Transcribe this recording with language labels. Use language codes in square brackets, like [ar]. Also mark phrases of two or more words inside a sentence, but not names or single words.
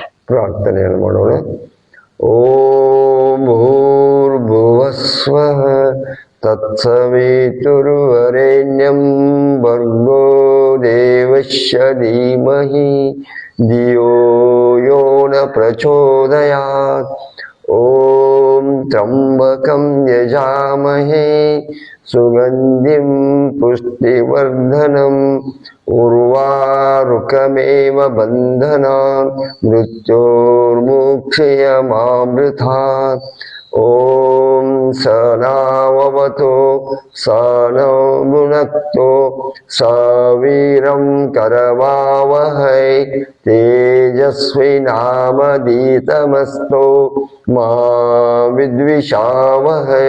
[kn] ಪ್ರಾರ್ಥನೆಯನ್ನು ಮಾಡೋಣ. [sa] ಓಂ ಭೂರ್ಭುವಸ್ವಃ ತತ್ಸವಿತುರ್ವರೆಣ್ಯಂ ಭರ್ಗೋ ದೇವಸ್ಯ ಧೀಮಹಿ ಧಿಯೋ ಯೋ ನ ಪ್ರಚೋದಯಾತ್. ಓಂ ತ್ರ್ಯಂಬಕಂ ಯಜಾಮಹೇ ಸುಗಂಧಿಂ ಪುಷ್ಟಿವರ್ಧನಂ ಉರ್ವಾರುಕಮೇವ ಬಂಧನಾನ್ ಮೃತ್ಯೋರ್ಮುಕ್ಷಯಮಾಮೃತಾತ್. ಓಂ ಸನಾವವತೋ ಸನೋ ಭುನಕ್ತೋ ಸವೀರಂ ಕರವಾವಹೈ ತೇಜಸ್ವಿನಾಮಧೀತಮಸ್ತೋ ಮಾ ವಿದ್ವಿಷಾವಹೈ.